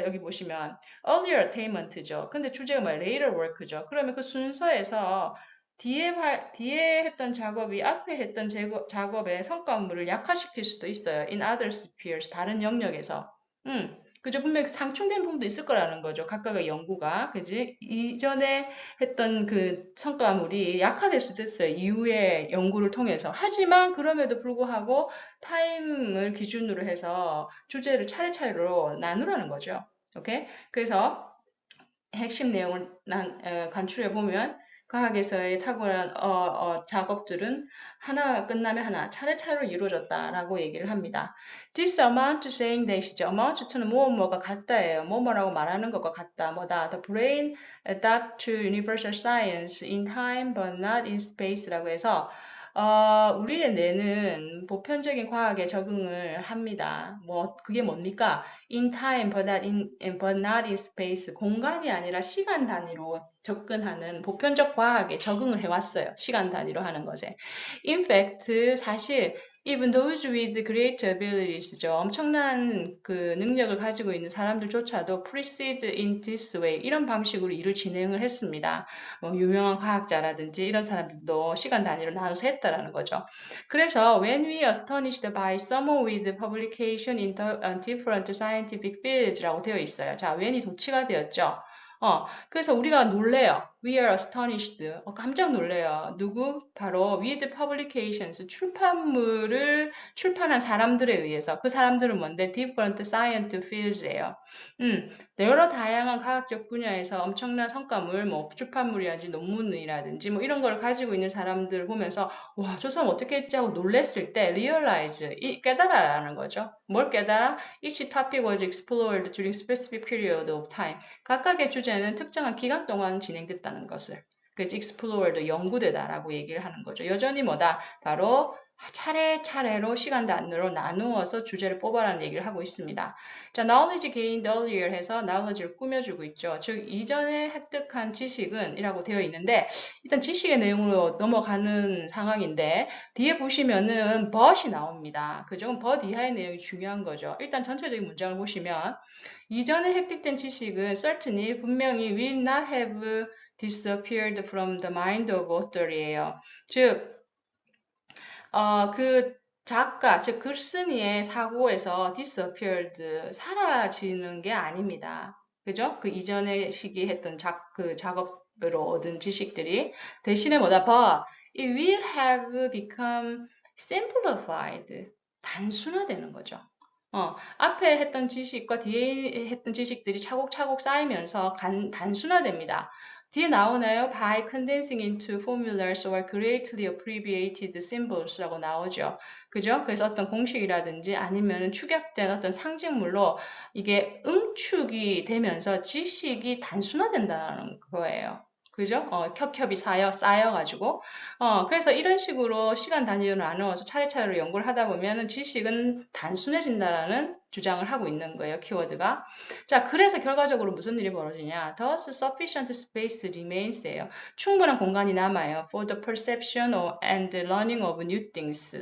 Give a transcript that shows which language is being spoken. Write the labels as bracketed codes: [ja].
[ko] 여기 보시면 [en] earlier attainment [ko] 죠. 근데 주제가 뭐야? [en] later work [ko] 죠. 그러면 그 순서에서 뒤에 했던 작업이 앞에 했던 작업의 성과물을 약화시킬 수도 있어요. [en] in other spheres, [ko] 다른 영역에서. 그죠? 분명히 상충되는 부분도 있을 거라는 거죠. 각각의 연구가. 그지? 이전에 했던 그 성과물이 약화될 수도 있어요. 이후의 연구를 통해서. 하지만 그럼에도 불구하고 타임을 기준으로 해서 주제를 차례차례로 나누라는 거죠. 오케이? 그래서 핵심 내용을 간추려 보면 과학에서의 탁월한 작업들은 하나 끝나면 하나 차례차례로 이루어졌다라고 얘기를 합니다. [en] This amount to saying that이죠. amount to [ko] 는 뭐뭐가 같다예요. 뭐뭐라고 말하는 것과 같다. [en] 뭐다. The brain adapt to universal science in time but not in space라고 해서 [ko] 우리의 뇌는 보편적인 과학에 적응을 합니다. 그게 뭡니까? [en] In time, but not in space. [ko] 공간이 아니라 시간 단위로 접근하는 보편적 과학에 적응을 해왔어요. 시간 단위로 하는 것에. [en] In fact, [ko] 사실 [en] even those with great abilities죠. [ko] 엄청난 그 능력을 가지고 있는 사람들조차도 [en] proceed in this way. [ko] 이런 방식으로 일을 진행을 했습니다. 유명한 과학자라든지 이런 사람들도 시간 단위로 나눠서 했다라는 거죠. 그래서 [en] when we are astonished by someone with publication in different scientific fields [ko] 라고 되어 있어요. 자, when이 도치가 되었죠. 그래서 우리가 놀래요. [en] We are astonished. [ko] 깜짝 놀래요. 누구? 바로 [en] with publications. [ko] 출판물을 출판한 사람들에 의해서. 그 사람들은 뭔데? [en] Different science fields [ko] 예요. 여러 다양한 과학적 분야에서 엄청난 성과물, 출판물이라든지 논문이라든지 이런 걸 가지고 있는 사람들을 보면서 와, 저 사람 어떻게 했지 하고 놀랬을 때 [en] realize, [ko] 깨달아라는 거죠. 뭘 깨달아? [en] Each topic was explored during specific period of time. [ko] 각각의 주제는 특정한 기간 동안 진행됐다는 것을. 그래서 explored, 연구되다라고 얘기를 하는 거죠. 여전히 뭐다? 바로 차례차례로 시간 단위로 나누어서 주제를 뽑아라는 얘기를 하고 있습니다. 자, [en] knowledge gained earlier [ko] 해서 knowledge를 꾸며주고 있죠. 즉, 이전에 획득한 지식은 이라고 되어 있는데, 일단 지식의 내용으로 넘어가는 상황인데, 뒤에 보시면은 but이 나옵니다. 그죠? but 이하의 내용이 중요한 거죠. 일단 전체적인 문장을 보시면, 이전에 획득된 지식은 [en] certainly [ko] 분명히 [en] will not have disappeared from the mind of author이에요. [ko] 즉, 그 작가, 즉 글쓴이의 사고에서 disappeared, 사라지는 게 아닙니다. 그죠? 그 이전에 시기 했던 그 작업으로 얻은 지식들이 대신에 뭐다? [en] but it will have become simplified. [ko] 단순화되는 거죠. 앞에 했던 지식과 뒤에 했던 지식들이 차곡차곡 쌓이면서 단순화됩니다. 뒤에 나오나요? [en] By condensing into formulas or greatly abbreviated symbols라고 나오죠. [ko] 그죠? 그래서 어떤 공식이라든지 아니면 축약된 어떤 상징물로 이게 응축이 되면서 지식이 단순화된다는 거예요. 그죠? 겹겹이 쌓여가지고. 그래서 이런 식으로 시간 단위로 나누어서 차례차례로 연구를 하다 보면 지식은 단순해진다라는 주장을 하고 있는 거예요, 키워드가. 자, 그래서 결과적으로 무슨 일이 벌어지냐. [en] Thus, sufficient space remains,예요. [ko] 충분한 공간이 남아요. [en] For the perception and learning of new things.